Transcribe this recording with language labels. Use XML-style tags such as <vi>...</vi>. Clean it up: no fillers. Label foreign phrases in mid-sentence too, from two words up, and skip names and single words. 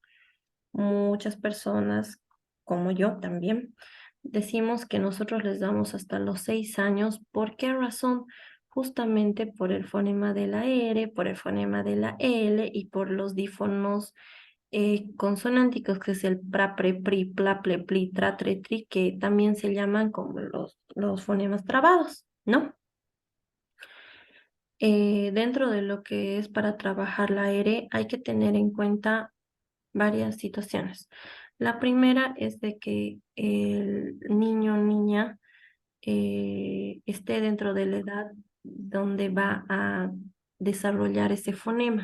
<es>Muchas personas, como yo también, decimos que nosotros les damos hasta los 6 años. ¿Por qué razón? Justamente por el fonema de la R, por el fonema de la L y por los dífonos consonánticos, que es el pra, pre, pri, pla, ple, pli, tra, tre, tri, que también se llaman como los fonemas trabados, ¿no? Dentro de lo que es para trabajar la R, hay que tener en cuenta varias situaciones. La primera es de que el niño o niña esté dentro de la edad donde va a desarrollar ese fonema.</es>